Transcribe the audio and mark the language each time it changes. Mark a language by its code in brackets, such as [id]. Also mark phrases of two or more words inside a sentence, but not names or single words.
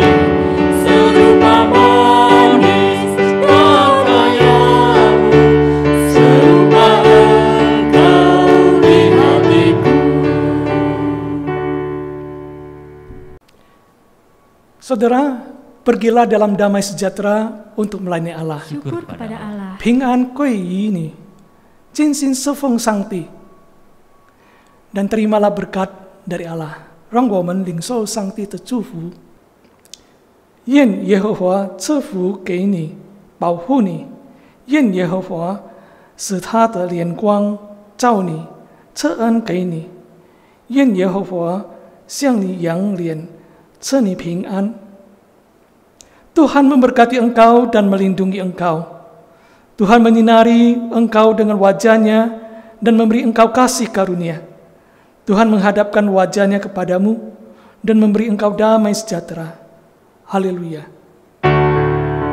[id] Serupa manis yang kayamu, serupa Engkau di hatiku. Saudara, pergilah dalam damai sejahtera untuk melayani Allah. Syukur kepada Allah. [zh] 平安归于你，尽心侍奉上帝 ， [id] dan terimalah berkat dari Allah， [zh] 让我们领受上帝的祝福。愿耶和华赐福给你，保护你；愿耶和华使他的脸光照你，赐恩给你；愿耶和华向你扬脸，赐你平安。 [id] Tuhan memberkati engkau dan melindungi engkau. Tuhan menyinari engkau dengan wajahnya dan memberi engkau kasih karunia. Tuhan menghadapkan wajahnya kepadamu dan memberi engkau damai sejahtera.